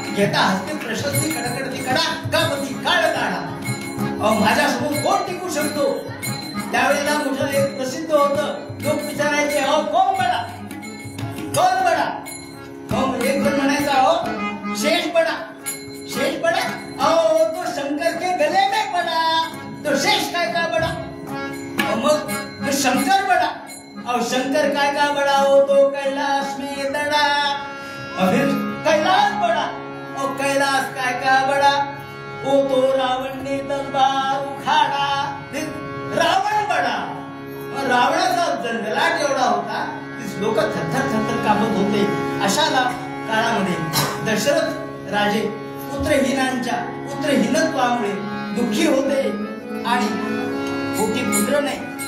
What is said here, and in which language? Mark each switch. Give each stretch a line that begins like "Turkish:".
Marathi: घेता हस्ते प्रशस्ती कडकडती कडा कापती काळ काढा. माझ्यासमोर कोण टिकू शकतो. त्यावेळेला मोठं एक प्रसिद्ध होतं. लोक विचारायचे, अहो कोण बडा, कोण बडा. एक जण म्हणायचा, अहो शेष बडा.
Hindi: शेष बडा, अहो तो शंकर के गले में पडा.
Marathi: तो शेष काय का बडा. मग शंकर बडा.
Hindi: और शंकर
Marathi: काय का
Hindi: बडा हो, तो कैलाश में दड़ा. फिर कैलाश बडा. और कैलाश
Marathi: काय का
Hindi: बडा, वो तो रावण ने तलवार उखाड़ा. रावण बडा.
Marathi: रावणाचा जलजलाट एवढा होता की लोक थरथर थरथर कापत होते. अशा काळामध्ये दशरथ राजे पुत्रहीनत्वामुळे दुःखी होते आणि पोटी पुत्र नाही.